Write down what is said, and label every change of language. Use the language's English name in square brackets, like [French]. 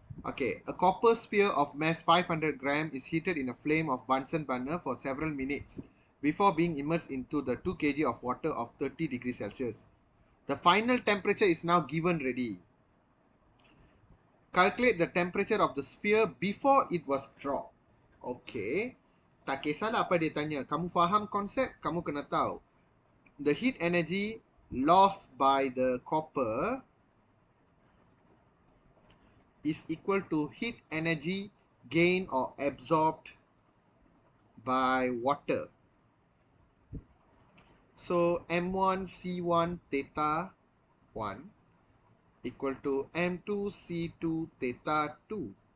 [English] Okay, a copper sphere of mass 500 gram is heated in a flame of Bunsen burner for several minutes before being immersed into the 2 kg of water of 30 degrees Celsius. The final temperature is now given ready. Calculate the temperature of the sphere before it was dropped. Okay. [Malay] Tak kisahlah apa dia tanya. Kamu faham konsep, kamu kena tahu. [English] The heat energy lost by the copper is equal to heat energy gain or absorbed by water. So M1 C1 theta 1 equal to M2 C2 theta 2.